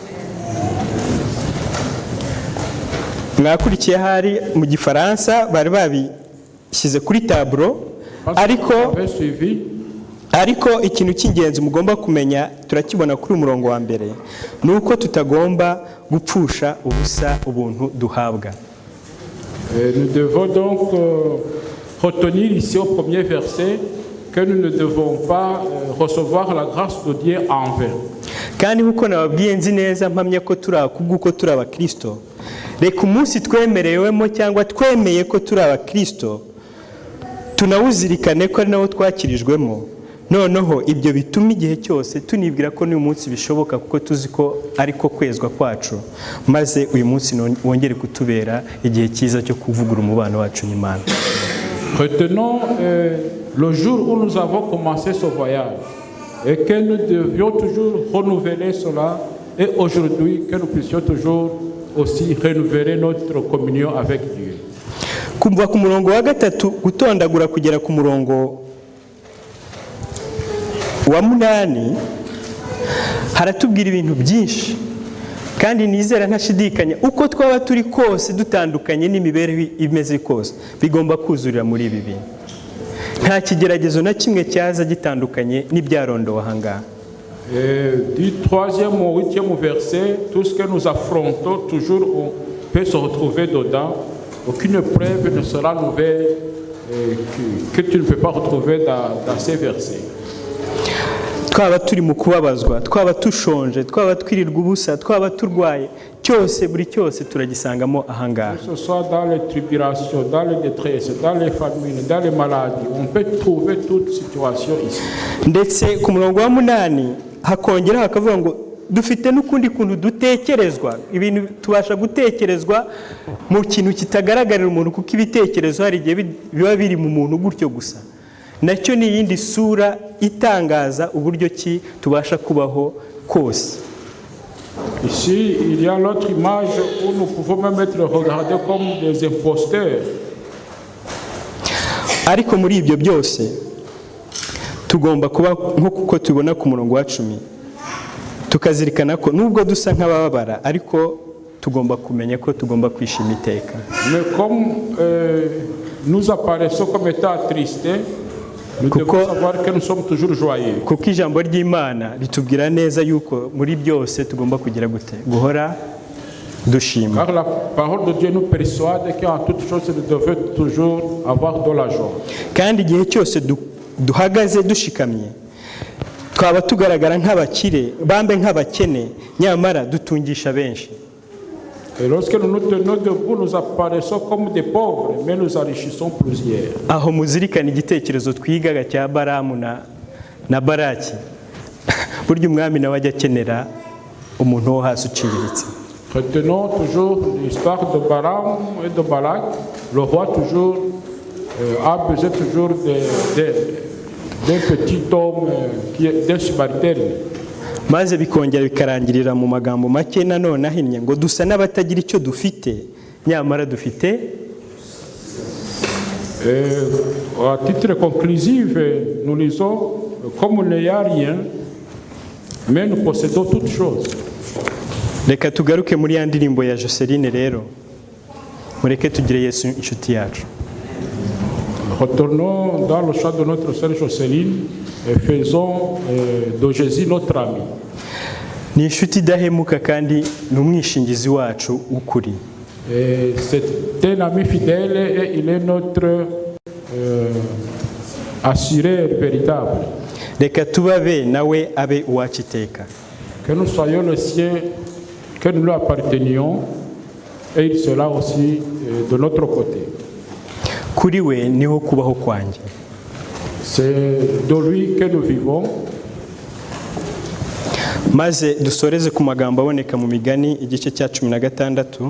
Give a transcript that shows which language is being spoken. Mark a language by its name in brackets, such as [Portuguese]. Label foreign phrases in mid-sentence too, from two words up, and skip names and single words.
[Kinyarwanda] Mwakurikiye hari mu Gifaransa bari babishyize kuri taburo, ariko ikintu cy'ingenzi mugomba kumenya turakibona kuri umurongo wa mbere, ni uko tutagomba gupfusha ubusa ubuntu duhabwa. [French] Nous devons donc retenir ici au premier verset que nous ne devons pas recevoir la grâce de Dieu en vain. [Kinyarwanda] Kandi nkuko nababwiye nzi neza mpamya ko kubw'uko turi abakristo, reka umunsi twemerewemo cyangwa twemeye ko turi abakristo tunawuzirikane ko ari nawo twakirijwemo, noneho ibyo bituma igihe cyose tunibwira ko n'uyu munsi bishoboka kuko tuzi ko ariko kwezwa kwacu, maze uyu munsi wongere kutubera igihe cyiza cyo kuvugura umubano wacu n'Imana. [French] Retenons le jour où nous avons commencé ce voyage et que nous devions toujours renouveler cela, et aujourd'hui que nous puissions toujours aussi renouveler notre communion avec Dieu. [Kinyarwanda] Kumva ku murongo wa gatatu gutondagura kugera ku murongo wa 8 haratubwira ibintu byinshi, kandi nizera ntashidikanya uko twaba turi kose dutandukanye n'imibereho imeze kose bigomba kuzurira muri ibi bintu. Nta kigeragezo na kimwe cyaza gitandukanye n'ibyarondowe ahangaha. [French] Du 3e au 8e verset, tout ce que nous affrontons, toujours on peut se retrouver dedans. Aucune preuve ne sera nouvelle que tu ne peux pas retrouver dans ces versets. [Kinyarwanda] Twaba turi mu kubabazwa, twaba tushonje, twaba twirirwa ubusa, twaba turwaye, cyose buri cyose turagisangamo ahangaha. [French] Que ce soit dans les tribulations, dans les détresses, dans les famines, dans les maladies, on peut trouver toute situation ici. [Kinyarwanda] Ndetse ku murongo wa 8 hakongera hakavuga ngo dufite n'ukundi kuntu dutekerezwa, ibintu tubasha gutekerezwa mu kintu kitagaragarira umuntu, kuko ibitekerezo hari igihe biba biri mu muntu gutyo gusa. Nacyo ni yindi sura itangaza uburyo ki tubasha kubaho kose. [French] Ici, il y a l'autre image où nous pouvons même être regardés comme des imposteurs. [Kinyarwanda] Ariko muri ibyo byose tugomba kuba nk'uko tubona ku murongo wa 10, tukazirikana ko nubwo dusa nk'abababara ariko tugomba kumenya ko tugomba kwishima iteka. [French] Mais comme nous apparaissons comme étant tristes, nous devons savoir que nous sommes toujours joyeux. [Kinyarwanda] Kuko ijambo ry'Imana ritubwira neza yuko muri byose tugomba kugira gute guhora dushima. [French] Car la parole de Dieu nous persuade qu'en toute chose nous devons toujours avoir de la joie. [Kinyarwanda] Kandi igihe cyose duhagaze dushikamye twaba tugaragara nk'abakire bambe nk'abakene nyamara dutungisha benshi. [French] Et lorsque nous nous tenons debout, nous apparaissons comme des pauvres, mais nous enrichissons plusieurs. [Kinyarwanda] Aho muzirikana igitekerezo twigaga cya Baramu na Baraki. Burya umwami nawe ajya akenera umuntu wo hasi uciriritse. [French] Retenons toujours l'histoire de Balaam et de Balak. Le roi toujours a besoin toujours d'un petit homme qui est d'un Samaritain. [Kinyarwanda] Maze bikongera bikarangirira mu magambo make nanone ahinnye ngo dusa n'abatagira icyo dufite nyamara dufite. [French] À titre conclusif, nous lisons comme il n'y a rien, mais nous possédons toutes choses. [Kinyarwanda] Reka tugaruke muri ya ndirimbo ya Joseline rero, mureke tugire Yesu inshuti yacu. [French] Retournons dans le chant de notre sœur Joseline et faisons de Jésus notre ami. [Kinyarwanda] Ni inshuti idahemuka kandi ni umwishingizi wacu ukuri. [French] C'est un ami fidèle et il est notre assureur véritable. [Kinyarwanda] Reka tubabe nawe abe uwacu iteka. [French] Que nous soyons le sien, que nous lui appartenions, et il sera aussi de notre côté. [Kinyarwanda] kuri we niho kubaho kwanjye. [French] C'est de lui que nous vivons. [Kinyarwanda] Maze dusoreze ku magambo aboneka mu Migani igice cya 16.